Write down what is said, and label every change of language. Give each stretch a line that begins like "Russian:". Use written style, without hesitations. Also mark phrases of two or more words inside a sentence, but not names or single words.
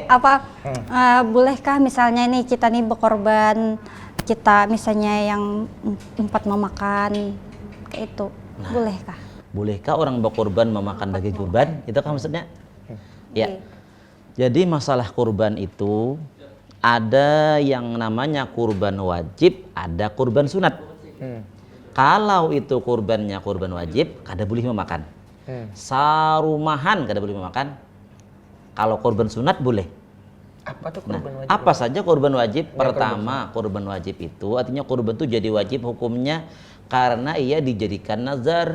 Indonesian: Apa bolehkah misalnya ini kita nih berkorban, kita misalnya yang tempat memakan kayak itu, bolehkah? Bolehkah orang berkorban memakan daging kurban? Itu kan maksudnya? Ya. Jadi masalah kurban itu ada yang namanya kurban wajib, ada kurban sunat.
Banjar: Kalau itu kurbannya kurban wajib, kada boleh memakan. Sarumahan kada boleh memakan. Kalau kurban sunat boleh.
Indonesian: Apa tuh Nah, kurban wajib? apa saja kurban wajib? Pertama, kurban wajib itu artinya kurban itu jadi wajib hukumnya karena ia dijadikan nazar.